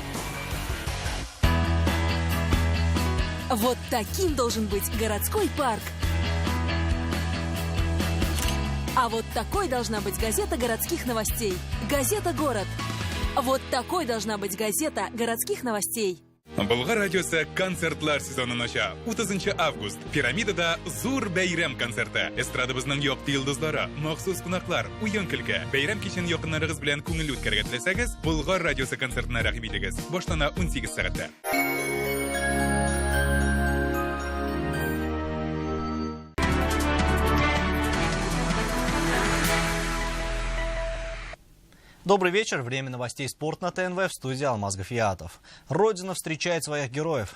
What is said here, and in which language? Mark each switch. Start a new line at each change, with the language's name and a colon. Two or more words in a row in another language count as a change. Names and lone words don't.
Russian: Вот таким должен быть городской парк. А вот такой должна быть газета городских новостей. Газета «Город». Вот такой должна быть газета городских новостей.
Tatar: Болгар радиосы концертлар сезонын ача. 30 август. Пирамидада зур бәйрәм концерты. Эстрадабызның якты йолдызлары, махсус кунаклар, уен көлке. Бәйрәм кичен якыннарыгыз белән күңелле үткәрергә теләсәгез, Болгар радиосы концертына рәхим итегез. Баштана 18 сәгатьтә.
Russian: Добрый вечер. Время новостей «Спорт» на ТНВ, в студии Алмаз Гафиатов. Родина встречает своих героев.